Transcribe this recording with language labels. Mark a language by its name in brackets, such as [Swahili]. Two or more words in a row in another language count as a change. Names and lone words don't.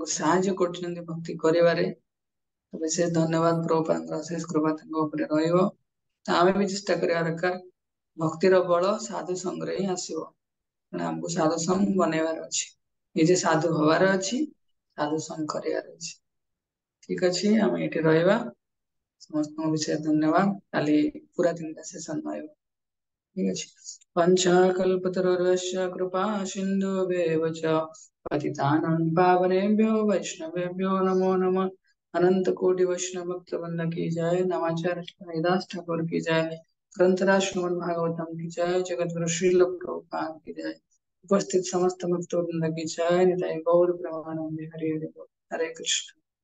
[Odia] ସାହାଯ୍ୟ କରୁଛନ୍ତି ଭକ୍ତି କରିବାରେ ବିଶେଷ ଧନ୍ୟବାଦ ପ୍ରଭୁପାଦଙ୍କର ଅଶେଷ କୃପା ତାଙ୍କ ଉପରେ ରହିବ ଆମେ ବି ଚେଷ୍ଟା କରିବା ଦରକାର ଭକ୍ତିର ବଳ ସାଧୁ ସଙ୍ଗରେ ହିଁ ଆସିବ ଆମକୁ ସାଧୁ ସଙ୍ଗ ବନେଇବାର ଅଛି ନିଜେ ସାଧୁ ହବାର ଅଛି ସାଧୁ ସଙ୍ଗ କରିବାର ଅଛି ଠିକ ଅଛି ଆମେ ଏଠି ରହିବା ସମସ୍ତଙ୍କ ବିଷୟ ଧନ୍ୟବାଦ କାଲି ପୁରା 3ଟା ସେସନ ରହିବ ଠିକ ଅଛି [Sanskrit] पञ्चाकल्पतरुर्यस्य कृपा सिन्धुभ्येव च पतितानां पावनेभ्यो वैष्णवेभ्यो नमो नमः [Hindi] अनंत कोटि वैष्णव भक्त वृंद की जय नमाचार्य हरिदास ठाकुर की जय ग्रंथराज श्रीमद् भागवतम की जय जगत गुरु श्रील प्रभुपाद की जय उपस्थित समस्त भक्त वृंद की जय निताय गौर प्रेमानंद हरे हरे हरे कृष्ण